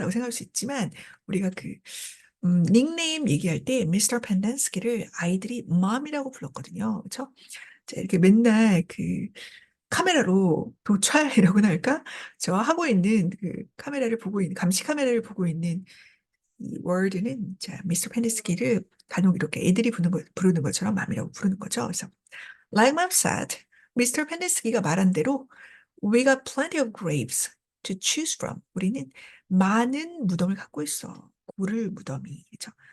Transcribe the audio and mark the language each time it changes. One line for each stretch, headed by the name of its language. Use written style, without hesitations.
Korean: 라고 생각할 수 있지만, 우리가 닉네임 얘기할 때 미스터 펜덴스키를 아이들이 mom이라고 불렀거든요. 그렇죠? 자, 이렇게 맨날 카메라로 도찰이라고나 할까? 저 하고 있는 카메라를 보고 있는, 감시 카메라를 보고 있는 이 월드는 자, 미스터 펜데스키를 간혹 이렇게 애들이 부르는 것처럼 맘이라고 부르는 거죠. 그래서
English: like mom said,
Korean: 미스터 펜데스키가 말한 대로
English: we got plenty of graves to choose from.
Korean: 우리는 많은 무덤을 갖고 있어. 고를 무덤이. 그렇죠?